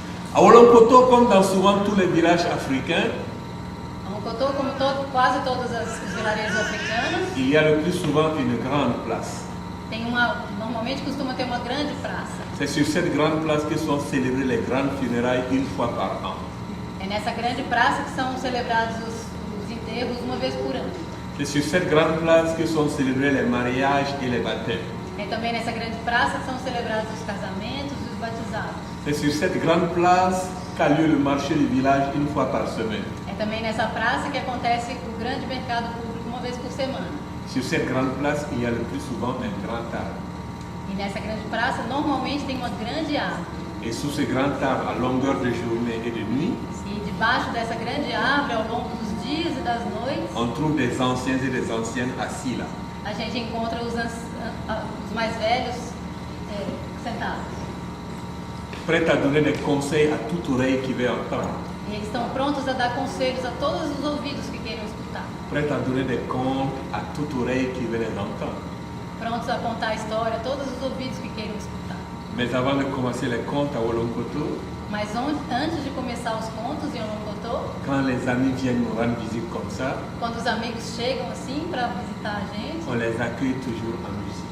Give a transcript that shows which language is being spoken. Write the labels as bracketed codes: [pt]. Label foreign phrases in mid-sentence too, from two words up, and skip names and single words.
[fr] À Olonkoto, comme dans souvent tous les villages africains, [pt] Olonkoto, como quase todos os vilarejos africanos, [fr] il y a le plus souvent une grande place. [pt] Normalmente costuma ter uma grande praça. [fr] C'est sur cette grande place que sont célébrées les grandes funérailles une fois par an. [pt] É nessa grande praça que são celebrados os enterros uma vez por ano. [fr] C'est sur cette grande place que sont célébrés les mariages et les baptêmes. [pt] É também nessa grande praça que são celebrados os casamentos e os batizados. [fr] C'est sur cette grande place qu'a lieu le marché du village une fois par semaine. [pt] É também nessa praça que acontece o grande mercado público uma vez por semana. [fr] Sur cette grande place, il y a le plus souvent un grand arbre. [pt] E nessa grande praça, normalmente tem uma grande árvore. [fr] Et sous ce grand arbre, à longueur de journée et de nuit, [pt] E debaixo dessa grande árvore, ao longo dos dias e das noites, [fr] on trouve des anciens et des anciennes assis là. [pt] a gente encontra os mais velhos sentados. [fr] Prêts à donner des conseils à toute oreille qui veut entendre. [pt] E eles estão prontos a dar conselhos a todos os ouvidos que queiram escutar. [fr] Prêts à donner des contes à toute oreille qui veut les entendre. [pt] Prontos a contar a história a todos os ouvidos que queiram escutar. [fr] Mais avant de commencer les contes à Olonkoto, [pt] Mas antes de começar os contos em Olonkoto, [fr] quand les amis viennent nous rendre visite comme ça, [pt] quando os amigos chegam assim para visitar a gente [fr] accueille toujours en musique.